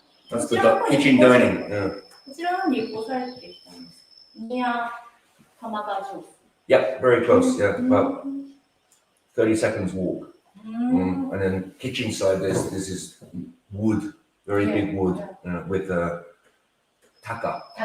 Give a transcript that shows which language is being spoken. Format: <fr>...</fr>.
<en>That's the kitchen dining.</en> <ja>こちらのに引っ越されてきたんです。玉川上水。</ja> <en>Yep, very close. Yeah, about 30 seconds walk. And then kitchen side, this is wood, very big wood with taka.</en>